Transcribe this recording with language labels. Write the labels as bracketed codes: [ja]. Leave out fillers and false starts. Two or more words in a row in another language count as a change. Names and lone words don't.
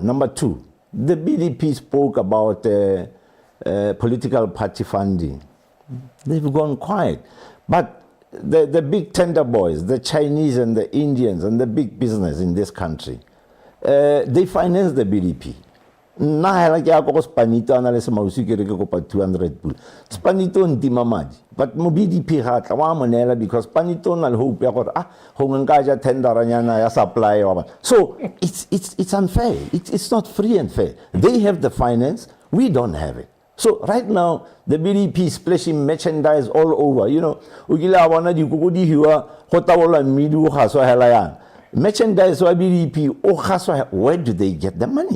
[en] Number two, the BDP spoke about political party funding. They've gone quiet. But the big tender boys, the Chinese and the Indians and the big business in this country, they finance the BDP. [tn] nna hela ke ya go Spanito ana le semausi ke re ke kopa 200 pula Spanito ntima madi but mo BDP ga tla wa monela because Spanito na le hope ya gore go nka ja tenderanyana ya supply wa [en] so it's unfair it's not free and fair they have the finance we don't have it. So right now, the BDP is splashing merchandise all over. You know, merchandise or BDP, where do they get the money?